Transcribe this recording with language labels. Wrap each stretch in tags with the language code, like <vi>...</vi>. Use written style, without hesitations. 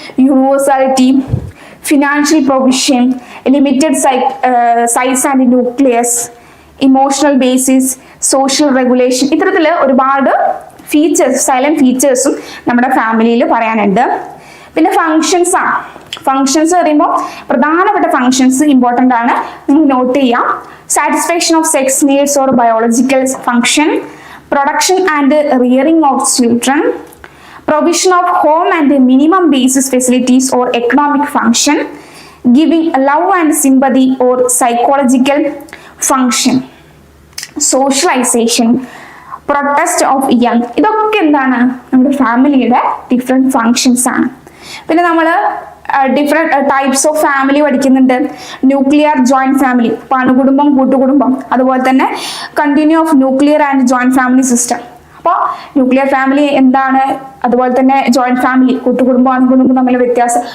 <en>Universality, financial provision, limited size and nucleus, emotional basis, social regulation.</en> <ml>ഇത്തരത്തിൽ ഒരുപാട് silent ഫീച്ചേഴ്സും നമ്മുടെ ഫാമിലിയിൽ പറയാനുണ്ട്. പിന്നെ ഫങ്ഷൻസ് ആണ്. ഫങ്ഷൻസ് പറയുമ്പോൾ പ്രധാനപ്പെട്ട ഫങ്ഷൻസ് ഇമ്പോർട്ടൻ്റ് ആണ്, നിങ്ങൾ നോട്ട് ചെയ്യാം.</ml> <en>Satisfaction of sex needs or biological function, production and rearing of children, provision of home and minimum basis facilities or economic function, giving love and sympathy or psychological function, socialization, protest of young.</en> <ml>ഇതൊക്കെ എന്താണ്? നമ്മുടെ ഫാമിലിയുടെ different functions ആണ്. പിന്നെ നമ്മൾ different types of family പഠിക്കുന്നുണ്ട്. Nuclear joint family, അണുകുടുംബം, കൂട്ടുകുടുംബം. അതുപോലെ തന്നെ continue of nuclear and joint family system. അപ്പോൾ ന്യൂക്ലിയർ ഫാമിലി എന്താണ്, അതുപോലെ തന്നെ ജോയിന്റ് ഫാമിലി, കൂട്ടുകുടുംബം, അണുകുടുംബം തമ്മിൽ വ്യത്യാസം.</ml>